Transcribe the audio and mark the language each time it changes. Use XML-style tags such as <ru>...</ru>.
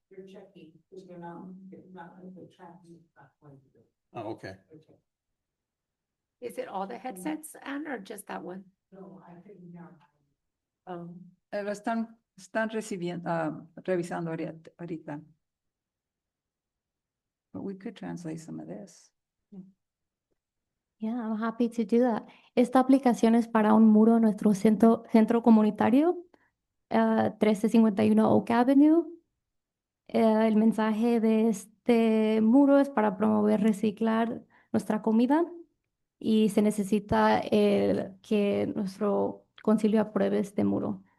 <en>You're checking, because you're not in the traffic. Oh, okay. Is it all the headsets, Anne, or just that one? No, I think now.</en> <es>Lo están recibiendo, revisando ahorita.</es> <en>But we could translate some of this. Yeah, I'm happy to do that.</en> <es>Esta aplicación es para un muro en nuestro centro comunitario, 1351 Oak Avenue. El mensaje de este muro es para promover reciclar nuestra comida y se necesita que nuestro concilio apruebe este muro.</es>